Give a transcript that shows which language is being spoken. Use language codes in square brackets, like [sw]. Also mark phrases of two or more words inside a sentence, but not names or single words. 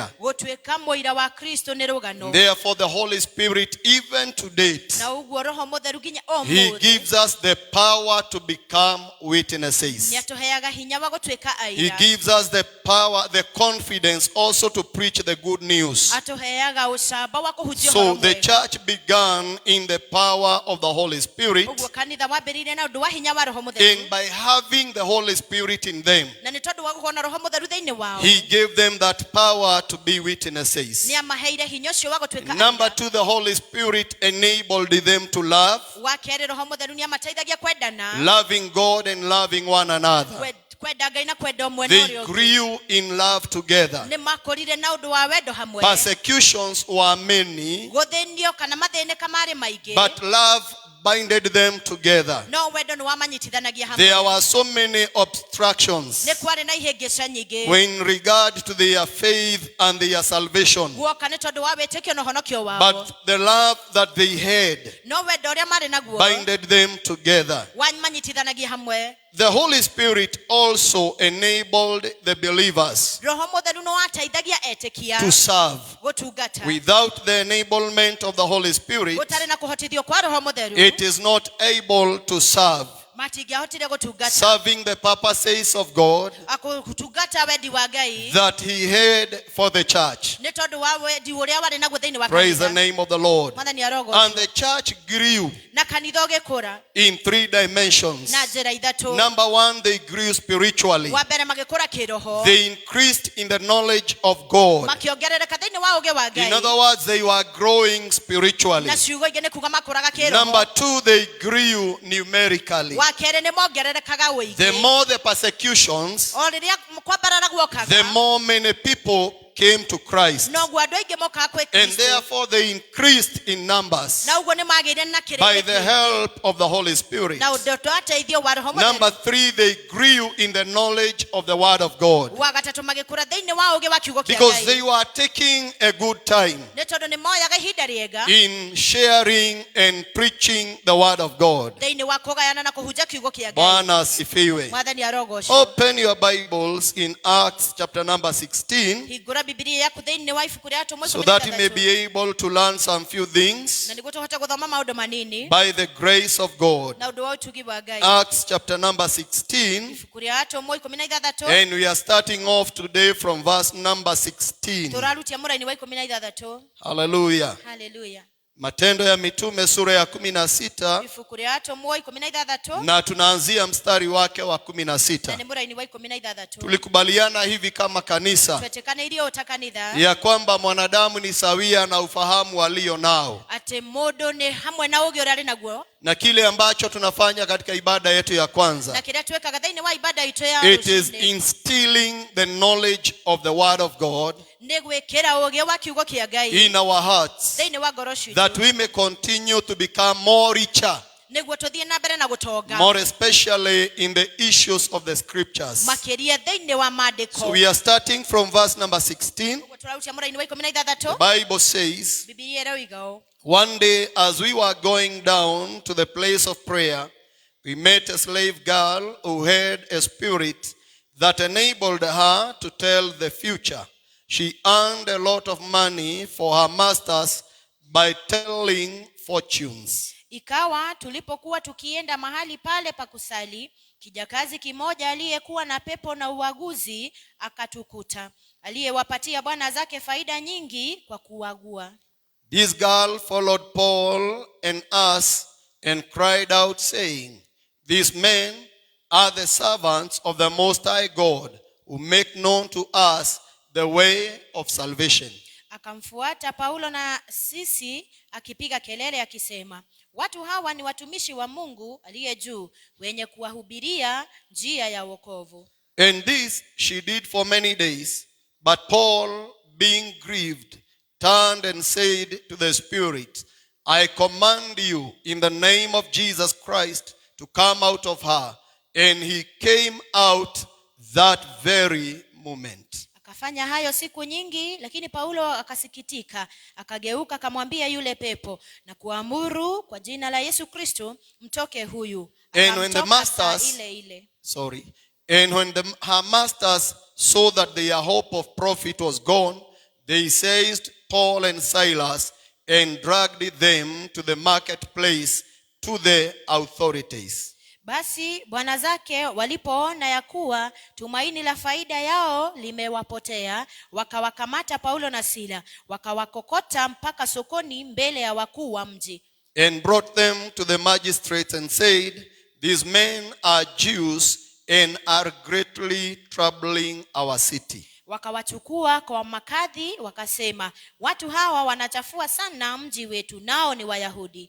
[ki] gũtuĩka mũira wa Kristo nĩ rũgano. [en] Therefore the Holy Spirit, even to date, [ki] Na ũguo Roho Mũtheru nginya [en] He [ki] ũmũthĩ [en] gives us the power to become witnesses. [ki] nĩatũheaga hinya wa gũtuĩka [en] He [ki] aira. [en] gives us the power, the confidence also to preach the good news. [ki] Atũheaga ũcamba wa kũhunjia [en] So [ki] ũhoro [en] the [ki] mwega. [en] church began in the power of the Holy Spirit, [ki] Ũguo kanitha wambĩrĩirie na ũndũ wa hinya wa Roho [en] and [ki] Mũtheru, [en] by having the Holy Spirit in them, [ki] na nĩ tondũ wa gũkorwo na Roho Mũtheru thĩinĩ wao, [en] He gave them that power to be witnesses. [ki] nĩamaheire hinya ũcio wa gũtuĩka [en] Number [ki] aira. [en] two, the Holy Spirit enabled them to love, [ki] Wa kerĩ, Roho Mũtheru nĩamateithagia kwendana, [en] loving God and loving one another. [ki] kwenda Ngai na kwenda ũmwe na [en] They [ki] ũrĩa ũngĩ. [en] grew in love together. [ki] Nĩmakũrire na ũndũ wa wendo hamwe. [en] Persecutions were many, [ki] Gũthĩnio kana mathĩnĩka marĩ maingĩ, [en] but love binded them together. [ki] no wendo nĩwamanyitithanagia hamwe. [en] There were so many obstructions [ki] Nĩ kwarĩ na ihĩngĩca nyingĩ [en] in regard to their faith and their salvation. [ki] guoka nĩ tondũ wa wĩtĩkio na ũhonokio wao, [en] But the love that they had [ki] no wendo ũrĩa marĩ naguo [en] binded them together. [ki] wamanyitithanagia hamwe. [en] The Holy Spirit also enabled the believers [ki] Roho Mũtheru nĩwateithagia etĩkia [en] to serve. [ki] gũtungata. [en] Without the enablement of the Holy Spirit, [ki] Gũtarĩ na kũhotithio kwa Roho Mũtheru, [en] it is not able to serve. [ki] matingĩahotire gũtungata. [en] Serving the purposes of God [ki] Gũtungata wendi wa Ngai [en] that He had for the church. [ki] nĩ tondũ wa wendi ũrĩa warĩ naguo thĩinĩ wa [en] Praise the [ki] kanitha. [en] name of the Lord. [ki] Mwathani arogocwo. [en] And the church grew [ki] Na kanitha ũgĩkũra [en] in three dimensions. [ki] na njĩra ithatũ. [en] Number one, they grew spiritually. [ki] Wa mbere magĩkũra kĩroho, [en] They increased in the knowledge of God. [ki] makĩongerereka thĩinĩ wa ũũgĩ wa [en] In other [ki] Ngai, [en] words, they were growing spiritually. [ki] na ciugo ingĩ nĩ kuga makũraga [en] Number [ki] kĩroho. [en] two, they grew numerically. [ki] Wa kerĩ nĩ mongererekaga [en] The [ki] ũingĩ. [en] more the persecutions, [ki] O rĩrĩa kwambarara [en] the [ki] guokaga, [en] more many people came to Christ. [ki] noguo andũ aingĩ mokaga kwĩ [en] And [ki] Kristo, [en] therefore they increased in numbers [ki] na ũguo nĩ magĩire na [en] by the [ki] kĩrĩkĩrĩro [en] help of the Holy Spirit. [ki] na ũndũ wa ũteithio wa Roho [en] Number [ki] Mũtheru. [en] three, they grew in the knowledge of the Word of God. [ki] Wa gatatũ magĩkũra thĩinĩ wa ũũgĩ wa kiugo kĩa [en] Because they [ki] Ngai, [en] were taking a good time [ki] nĩ tondũ nĩ moyaga ihinda rĩega [en] in sharing and preaching the Word of God. [ki] thĩinĩ wa kũgayana na kũhunjia kiugo kĩa Ngai. [sw] Bwana asifiwe. [ki] Mwathani arogocwo. [en] Open your Bibles in Acts chapter number 16 [ki] Hingũra Bibilia yaku thĩinĩ wa ibuku rĩa atũmwo [en] so [ki] ikũmi na [en] that you may [ki] ithathatũ. [en] be able to learn some few things [ki] Na nĩguo tũhote gũthoma maũndũ manini [en] by the grace of God. [ki] na ũndũ wa ũtugi wa Ngai. [en] Acts chapter number 16, [ki] Ibuku rĩa atũmwo ikũmi na ithathatũ, [en] and we are starting off today from verse number 16. [ki] tũrarutia mũraini wa ikũmi na ithathatũ. [en] Hallelujah. [ki] Haleluya. [sw] Matendo ya Mitume sura ya 16 [ki] Ibuku rĩa atũmwo ikũmi na ithathatũ, [sw] na tunaanzia mstari wake wa [ki] na [sw] 16. [ki] nĩ mũraini wa ikũmi na ithathatũ. [sw] Tulikubaliana hivi kama kanisa [ki] Twetĩkanĩirie ũta kanitha [sw] ya kwamba mwanadamu ni sawia na ufahamu walio nao, [ki] atĩ mũndũ nĩ hamwe na ũũgĩ ũrĩa arĩ naguo, [sw] na kile ambacho tunafanya katika ibada yetu ya [ki] na [sw] kwanza, [ki] kĩrĩa twĩkaga thĩinĩ wa ibada itũ ya [en] it is [ki] rũciinĩ [en] instilling the knowledge of the Word of God [ki] nĩ gwĩkĩra ũũgĩ wa kiugo kĩa Ngai [en] in our hearts, [ki] thĩinĩ wa ngoro ciitũ, [en] that we may continue to become more richer, [ki] nĩguo tũthiĩ na mbere na gũtonga [en] more especially in the issues of the scriptures. [ki] makĩria thĩinĩ wa maandĩko. [en] So we are starting from verse number 16. [ki] Ũguo tũrarutia mũraini wa ikũmi na ithathatũ. [en] The Bible says, [ki] Bibilia ĩroiga ũũ: [en] one day as we were going down to the place of prayer, we met a slave girl who had a spirit that enabled her to tell the future. She earned a lot of money for her masters by telling fortunes. [sw] Ikawa tulipokuwa tukienda mahali pale pa kusali, kijakazi kimoja aliyekuwa na pepo na uaguzi akatukuta, aliyewapatia bwana zake faida nyingi kwa kuagua. [en] This girl followed Paul and us and cried out, saying, These men are the servants of the Most High God, who make known to us the way of salvation. [sw] Akamfuata Paulo na sisi akipiga kelele akisema, watu hawa ni watumishi wa Mungu aliye juu, wenye kuwahubiria njia ya wokovu. [en] And this she did for many days. But Paul, being grieved, turned and said to the Spirit, I command you in the name of Jesus Christ to come out of her. And he came out that very moment. [sw] Akafanya hayo siku nyingi, lakini Paulo akasikitika, akageuka akamwambia yule pepo na kuamuru kwa jina la Yesu Kristo, mtoke huyu. [en] And when the masters, And when her masters saw that their hope of profit was gone, they seized Paul and Silas and dragged them to the marketplace to the authorities. [sw] Basi bwana zake walipoona ya kuwa tumaini la faida yao limewapotea, wakawakamata Paulo na Sila, wakawakokota mpaka sokoni mbele ya wakuu wa mji. [en] And brought them to the magistrates and said, These men are Jews and are greatly troubling our city. [sw] Wakawachukua kwa makadhi, wakasema, watu hawa wanachafua sana mji wetu, nao ni Wayahudi,